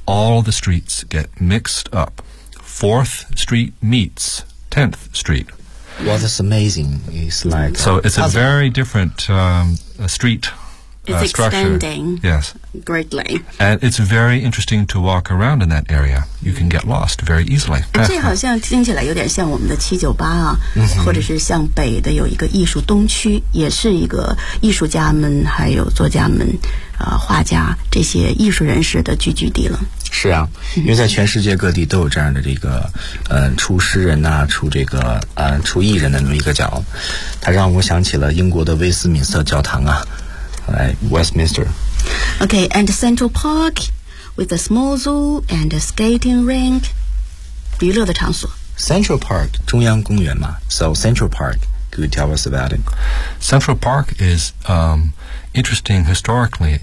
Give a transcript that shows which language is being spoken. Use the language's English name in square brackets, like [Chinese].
[English] All the streets get mixed up. Fourth Street meets 10th Street. Well, that's amazing. It's like so it's a very different streetIt's expanding、 yes. greatly. And it's very interesting to walk around in that area. You can get lost very easily. [Chinese] 这好像听起来有点像我们的七九八啊、 mm-hmm. 或者是像北的有一个艺术东区也是一个艺术家们还有作家们、画家这些艺术人士的聚集地了。是啊因为在全世界各地都有这样的这个出诗人啊出这个出艺人的那么一个角。它让我想起了英国的威斯敏斯特教堂啊。 [English] Westminster. Okay, and Central Park with a small zoo and a skating rink. [Chinese] 娱乐的场所 [English] Central Park, [Chinese] 中央公园嘛 [English] So Central Park, could you tell us about it? Central Park is interesting historically.